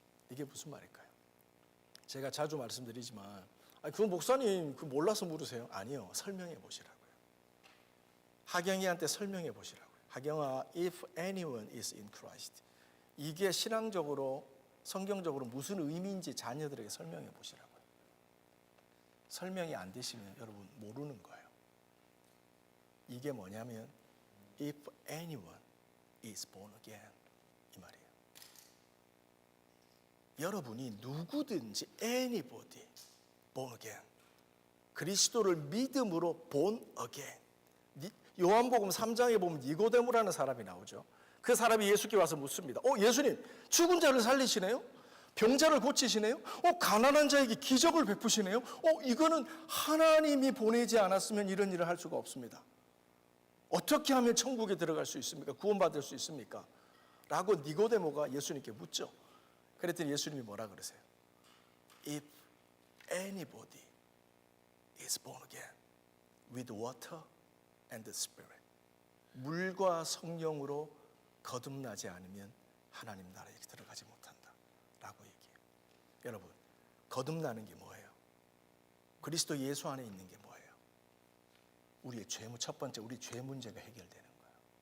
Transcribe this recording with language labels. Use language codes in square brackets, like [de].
[ko] 이게 무슨 말일까요? 제가 자주 말씀드리지만 그 목사님 그 몰라서 물으세요? 아니요. 설명해 보시라고요. 하경이한테 설명해 보시라고요. 하경아, [en] if anyone is in Christ. [ko] 이게 신앙적으로 성경적으로 무슨 의미인지 자녀들에게 설명해 보시라고요. 설명이 안 되시면 여러분 모르는 거예요. 이게 뭐냐면 [en] if anyone is born again [ko] 이 말이에요. 여러분이 누구든지 [en] anybody born again [ko] 그리스도를 믿음으로 [en] born again. [ko] 요한복음 3장에 보면 니고데모라는 사람이 나오죠. 그 사람이 예수께 와서 묻습니다. 예수님, 죽은 자를 살리시네요? 병자를 고치시네요? 가난한 자에게 기적을 베푸시네요? 이거는 하나님이 보내지 않았으면 이런 일을 할 수가 없습니다. 어떻게 하면 천국에 들어갈 수 있습니까? 구원받을 수 있습니까? 라고 니고데모가 예수님께 묻죠. 그랬더니 예수님이 뭐라 그러세요? [en] If anybody is born again with water and the Spirit. [ko] 물과 성령으로 거듭나지 않으면 하나님 나라에 들어가지 못한다 라고 얘기해요. 여러분, 거듭나는 게 뭐예요? 그리스도 예수 안에 있는 게 뭐예요? 우리의 첫 번째 우리 죄 문제가 해결되는 거예요.